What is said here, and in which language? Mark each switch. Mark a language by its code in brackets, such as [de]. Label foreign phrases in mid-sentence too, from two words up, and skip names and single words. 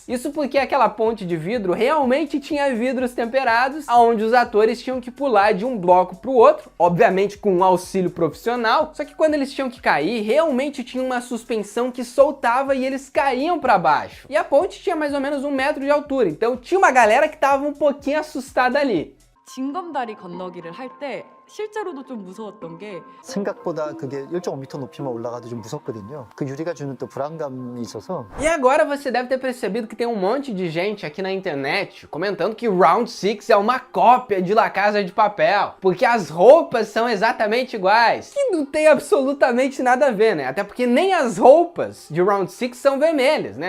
[pt] Isso porque aquela ponte de vidro realmente tinha vidros temperados, onde os atores tinham que pular de um bloco para o outro, obviamente com um auxílio profissional, só que quando eles tinham que cair, realmente tinha uma suspensão que soltava e eles caíam para baixo. E a ponte tinha mais ou menos 1 metro de altura, então tinha uma galera que estava um pouquinho assustada ali. [ko] 징검다리 건너기를 할 때 실제로도 좀 무서웠던 게 생각보다 그게 1.5m 높이만 올라가도 좀 무섭거든요. 그 유리가 주는 또 불안감이 있어서. [pt] E agora você deve ter percebido que tem um monte de gente aqui na internet comentando que Round 6 é uma cópia de La Casa de Papel, porque as roupas são exatamente iguais. Que não tem absolutamente nada a ver, né? Até porque nem as roupas de Round 6 são vermelhas, né?